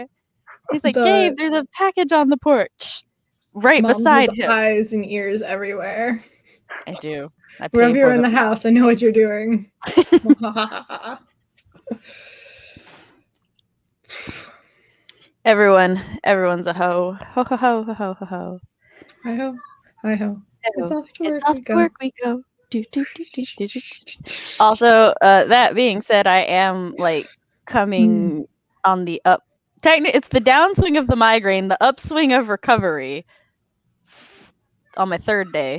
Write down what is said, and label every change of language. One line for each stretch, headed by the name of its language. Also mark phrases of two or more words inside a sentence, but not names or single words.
English: He's like, "Gabe, there's a package on the porch, right beside him." Eyes and ears everywhere. I do. Wherever you're in the house, I know what you're doing. Everyone's a hoe. Ho ho ho ho ho ho ho. Hi ho. Hi ho. It's off to work we go. Do, do, do, do, do, do. Also, that being said, I am like coming on the up. Technically, it's the downswing of the migraine, the upswing of recovery on my 3rd day.